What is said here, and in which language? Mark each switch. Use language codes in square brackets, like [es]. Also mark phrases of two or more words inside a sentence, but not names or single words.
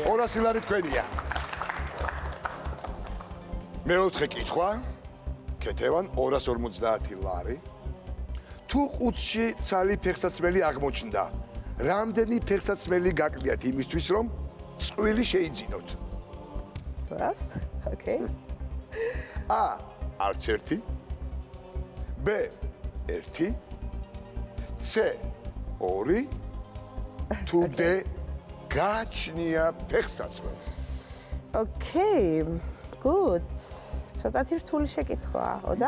[ka] 200 ლარი თქვენია. მეოთხე კითხვა. კეთევან 250 ლარი. თუ ყუთში ცალი ფეხსაცმელი აღმოჩნდა, რამდენი ფეხსაცმელი გაკლიათ იმისთვის, რომ წვილი შეიძინოთ? [en] What? Okay. A. [ka] არც ერთი. B. 1. C. 2. თუ D. გააჩნია ფეხსაცმელს. [en] Okay. Good. [ka] ცოტათი რთული შეკითხვაა, და?